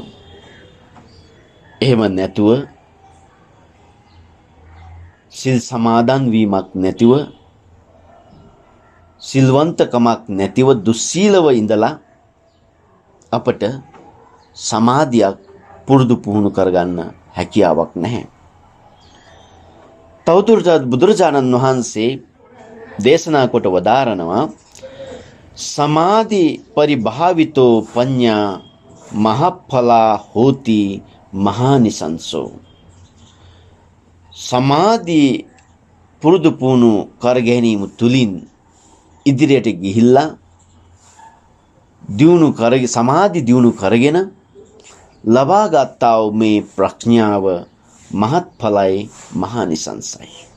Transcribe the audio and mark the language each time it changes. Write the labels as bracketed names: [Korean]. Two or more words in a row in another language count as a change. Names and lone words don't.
[Sinhala] එහෙම නැතුව සිල් සමාදන් වීමක් නැතිව සිල්වන්තකමක් නැතිව දුස්සීලව ඉඳලා අපට සමාධියක් පුරුදු පුහුණු කරගන්න හැකියාවක් නැහැ. තවදුරටත් බුදුරජාණන් වහන්සේ දේශනා කොට වදාරනවා [Pali] සමාධි පරිභාවිතෝ පඤ්ඤා මහඵලා හෝති මහානිසංසෝ. [Sinhala] සමාධි පුරුදු පුහුණු කර ගැනීම තුලින් ඉදිරියට ගිහිල්ලා සමාධි දියුණු කරගෙන ලබා ගත්තා වූ මේ ප්‍රඥාව මහත්ඵලයි මහානිසංසයි.